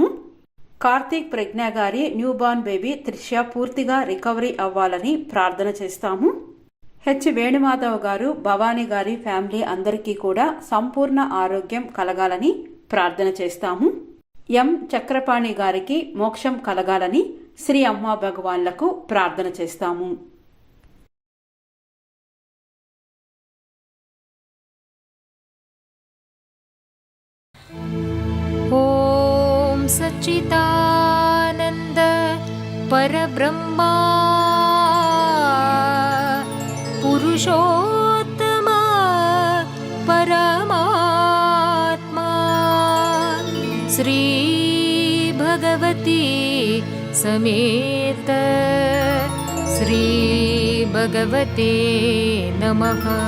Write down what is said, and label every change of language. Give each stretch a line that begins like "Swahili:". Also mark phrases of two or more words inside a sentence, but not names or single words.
Telugu: కార్తీక్ ప్రజ్ఞ గారి
English: new born baby
Telugu: త్రిష్య పూర్తిగా రికవరీ అవ్వాలని ప్రార్థన చేస్తాము. హెచ్ వేణుమాధవ్ గారు, భవానీ గారి ఫ్యామిలీ అందరికీ కూడా సంపూర్ణ ఆరోగ్యం కలగాలని ప్రార్థన చేస్తాము. ఎం చక్రపాణి గారికి మోక్షం కలగాలని శ్రీ అమ్మా భగవాన్లకు ప్రార్థన చేస్తాము.
Sanskrit: ॐ सच्चिदानन्द परब्रह्मा पुरुषोत्तम परमात्मा श्री भगवती समेत श्री भगवते नमः.